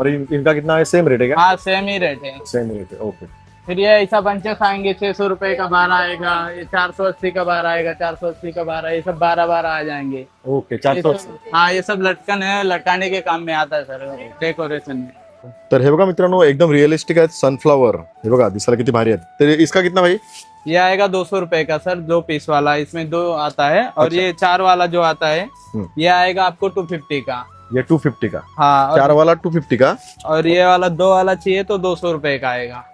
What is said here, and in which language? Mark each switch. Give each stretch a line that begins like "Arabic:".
Hindi: और इनका कितना है? सेम रेट है क्या? हाँ, सेम ही रेट है। सेम रेट है, ओके। फिर ये ऐसा बंचेस आएंगे, 600 रुपए का 12 आएगा, ये 480 का 12 आएगा, 480 का 12, ये सब 12 आ जाएंगे। ओके, ये 480। सब- हाँ, ये सब लटकन है, लटकाने के काम में आता है सर, डेकोरेशन में।
Marathi: तर हे बघा मित्रांनो एकदम रिअलिस्टिक आहेत सनफ्लावर। हे बघा दिसायला किती भारी आहेत।
Hindi: तर इसका कितना भाई? ये आएगा 200 रुपए का सर, 2 पीस वाला। इसमें 2 आता है। और अच्छा। ये 4 वाला जो आता है हम्म। ये आएगा आपको 250 का। ये 250 का। हाँ, 4 वाला 250 का। और ये वाला 2 वाला चाहिए तो 200 रुपए का आएगा।